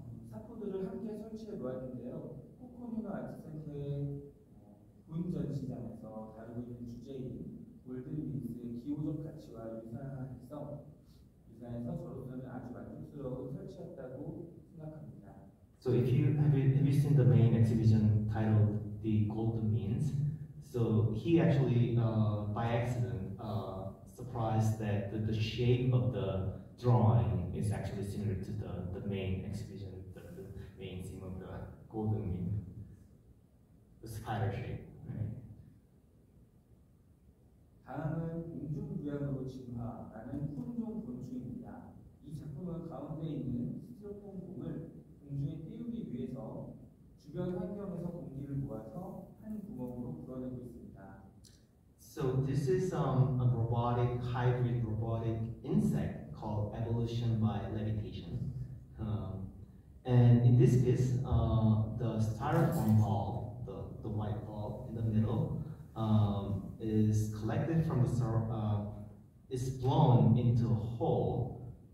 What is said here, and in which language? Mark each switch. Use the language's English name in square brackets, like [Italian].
[Korean] 사포들을 함께 설치해 놓았는데요. 퍼포밍 아트 센터의 군 전시장에서 다루고 있는 주제인 골든민스의 기호적 가치와 유사해서 저로서는 아주 만족스러운 설치였다고 생각합니다. [English] So if you have you seen the main exhibition titled The Golden Means? So he actually by accident surprised that the shape of the drawing is actually similar to the main exhibition, the main theme of the Golden Mean, the spider shape. Right? [Korean] 다음은 공중부양으로 진화라는 훈종 곤충입니다. 이 작품은 가운데 있는 스티로폼 공을 공중에 띄우기 위해서 주변 환경에서 공기를 모아서 한 구멍으로 불어내고 있습니다. [English] So this is a robotic, hybrid robotic insect called evolution by levitation. And in this case, the styrofoam ball, the white ball in the middle, is collected from the is blown into a hole.